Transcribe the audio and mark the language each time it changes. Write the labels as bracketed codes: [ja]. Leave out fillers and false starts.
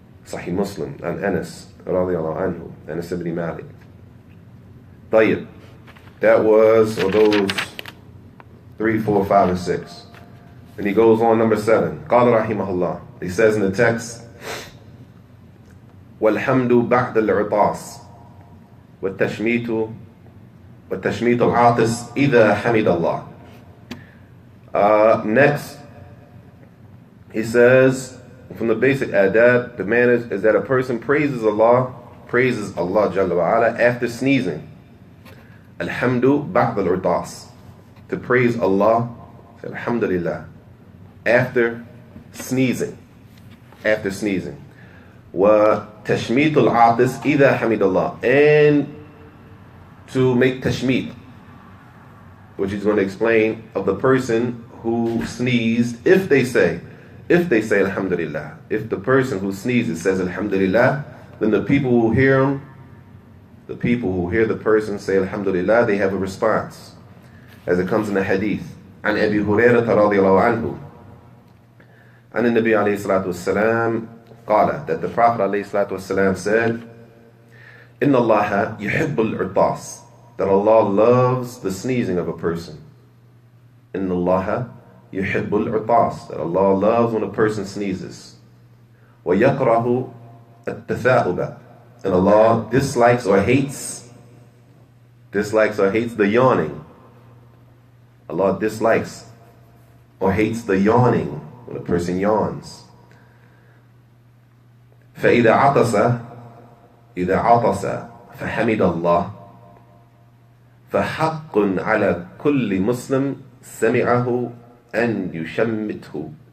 [en] Sahih Muslim, and Anas radiallahu anhu, Anas ibn Malik. طيب, that was, or those 3, 4, 5, and 6. And he goes on, number 7. [ar] قال رحمه الله. [en] He says in the text, [ar] والحمد بعد العطاس والتشميت العاطس إذا حمد الله. [en] Next, he says, from the basic adab, the manners, is that a person praises Allah Jalla wa Ala after sneezing. [ar] Alhamdu ba'd al-utas. [en] To praise Allah, alhamdulillah, after sneezing. After sneezing. [ar] Wa tashmeet al-atis idha hamid Allah. [en] And to make tashmeet, which he's going to explain, of the person who sneezed, if they say alhamdulillah. If the person who sneezes says alhamdulillah, then the people who hear him, the people who hear the person say alhamdulillah, they have a response, as it comes in the hadith. [ar] عن أبي هريرة رضي الله عنه عن النبي عليه الصلاة والسلام قال, [en] that the Prophet عليه الصلاة والسلام said, إن الله يحب العطاس, that Allah loves the sneezing of a person. [ar] إن الله يحب العطاس, [en] that Allah loves when a person sneezes. [ar] ويكره التثاؤب, [en] and Allah dislikes or hates the yawning. Allah dislikes or hates the yawning when a person yawns. [ar] فإذا عطس فحمد الله فحق على كل مسلم سمعه أن يشمته.